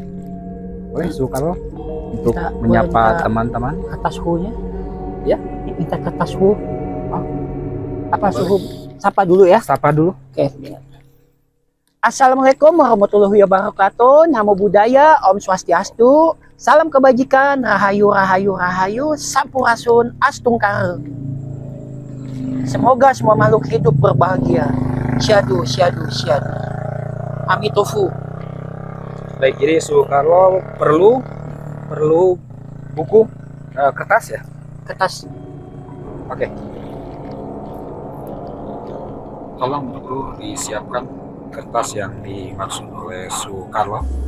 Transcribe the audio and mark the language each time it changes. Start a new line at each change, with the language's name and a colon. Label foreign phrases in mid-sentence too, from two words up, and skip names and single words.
Indonesian: Boleh Suhu Karlo untuk kita menyapa teman-teman? Kata suhunya? Ya. Kita kata suhu. Oh. Apa suhu? Sapa dulu ya. Sapa dulu. Oke.
Arabic: Assalamualaikum warahmatullahi wabarakatuh.
Pali: Namo Buddhaya,
Indonesian: Om Swastiastu, salam kebajikan, rahayu rahayu rahayu, sampurasun astungkar. Semoga semua makhluk hidup berbahagia.
Pali: Syadu syadu syadu. Amitofu.
Indonesian: Baik, jadi Suhu Karlo perlu buku kertas ya? Kertas. Oke. Tolong dulu disiapkan kertas yang dimaksud oleh Suhu Karlo.